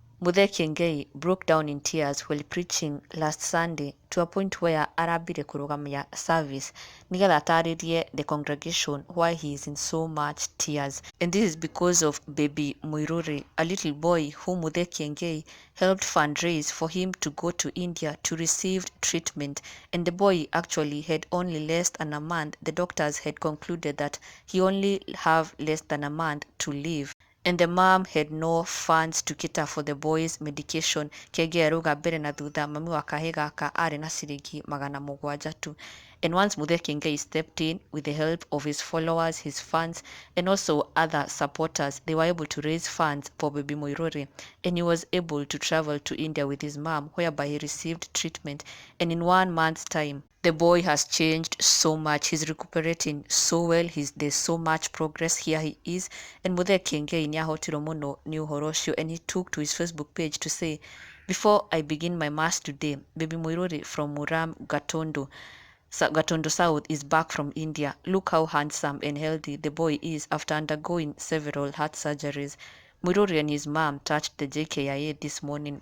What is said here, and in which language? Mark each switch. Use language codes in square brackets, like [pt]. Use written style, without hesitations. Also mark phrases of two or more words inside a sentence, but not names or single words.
[en] Muthee Kiengei broke down in tears while preaching last Sunday to a point where [ki] arambire kurugamia [en] service [ki] nigetha atarĩrie [en] the congregation why he is in so much tears. And this is because of baby Maithori, a little boy whom Muthee Kiengei helped fundraise for him to go to India to receive treatment. And the boy actually had only less than a month. The doctors had concluded that he only have less than a month to live. And the mom had no funds to cater for the boy's medication. [ki] Kiengei arauga mbere na thutha mami wa kahĩĩ gaka arĩ na ciringi 700 tu. [en] And once Muthee Kiengei stepped in with the help of his followers, his fans, and also other supporters, they were able to raise funds for baby Maithori. And he was able to travel to India with his mom, whereby he received treatment. And in 1 month's time, the boy has changed so much. He's recuperating so well. There's so much progress. Here he is. And Muthee Kiengei [ki] niahotirwo muno ni uhoro ucio, [en] and he took to his Facebook page to say, "Before I begin my mass today, baby Maithori from Muram Gatondo South is back from India. Look how handsome and healthy the boy is after undergoing several heart surgeries." Maithori and his mom touched the JKIA this morning.